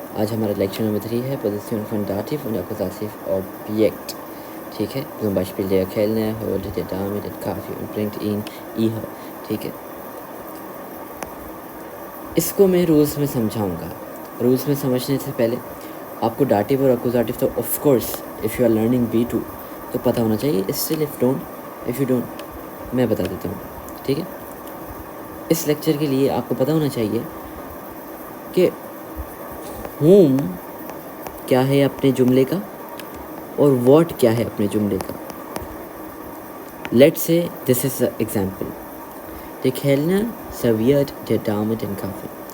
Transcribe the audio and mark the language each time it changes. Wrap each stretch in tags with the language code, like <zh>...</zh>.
<hi>आज हमारा lecture number 3 है</hi> <de>Position von Dativ und Akkusativ Objekt.</de> <hi>ठीक है,</hi> <de>zum Beispiel der Kellner holt der Dame den Kaffee und bringt ihn ihr.</de> <hi>ठीक है, इसको मैं रूल्स में समझाऊंगा. रूल्स में समझने से पहले आपको डाटिव और अक्यूजाटिव तो</hi> <en>of course if you are learning</en> <hi>B2 तो पता होना चाहिए.</hi> <en>still if you don't</en> <hi>मैं बता देता हूँ. ठीक है, इस लेक्चर के लिए आपको पता होना चाहिए कि होम क्या है अपने जुमले का और व्हाट क्या है अपने जुमले का.</hi> <en>Let's say this is example.</en> <de>Der Kellner serviert der Dame den Kaffee.</de>